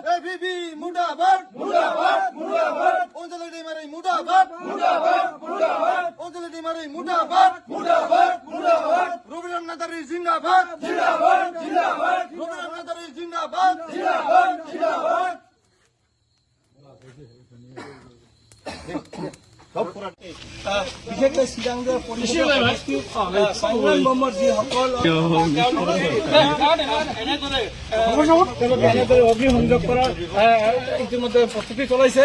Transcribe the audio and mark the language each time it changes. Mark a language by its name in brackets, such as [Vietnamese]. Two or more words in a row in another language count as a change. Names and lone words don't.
[Hindi] एपिपि मुर्दाबाद मुर्दाबाद मुर्दाबाद अनजलि दैमारि मुर्दाबाद मुर्दाबाद मुर्दाबाद अनजलि दैमारि मुर्दाबाद मुर्दाबाद मुर्दाबाद रबिराम नार्जारि जिंदाबाद जिंदाबाद जिंदाबाद रबिराम नार्जारि जिंदाबाद जिंदाबाद जिंदाबाद [Assamese] বিশেষকৈ চিৰাংগৰ সংগ্ৰাম বমৰ যিসকল এনেদৰে অগ্নিসংযোগ কৰাৰ ইতিমধ্যে প্ৰস্তুতি চলাইছে।